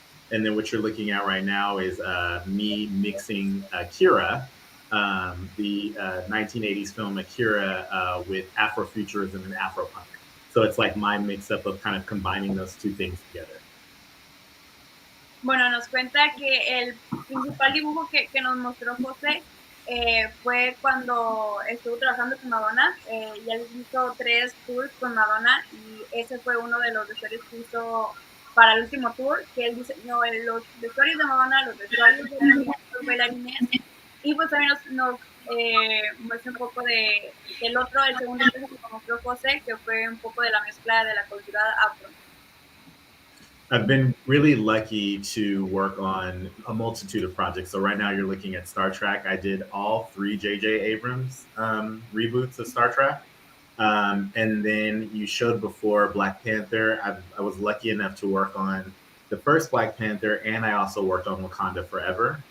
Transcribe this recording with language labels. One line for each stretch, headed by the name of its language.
English: And then what you're looking at right now is me mixing Akira, the 1980s film Akira, with Afrofuturism and Afropunk. So it's like my mix-up of kind of combining those two things together.
Spanish: Bueno, nos cuenta que el principal dibujo que nos mostró José fue cuando estuvo trabajando con Madonna. Ya les hizo 3 tours con Madonna y ese fue uno de los vestuarios que hizo para el último tour, que él diseñó los vestuarios de Madonna, los vestuarios de los bailarines, y pues también nos muestra un poco del otro, el segundo que nos mostró José, que fue un poco de la mezcla de la cultura afro.
English: I've been really lucky to work on a multitude of projects. So right now you're looking at Star Trek. I did all 3 J.J. Abrams reboots of Star Trek. And then you showed before Black Panther. I was lucky enough to work on the first Black Panther, and I also worked on Wakanda Forever.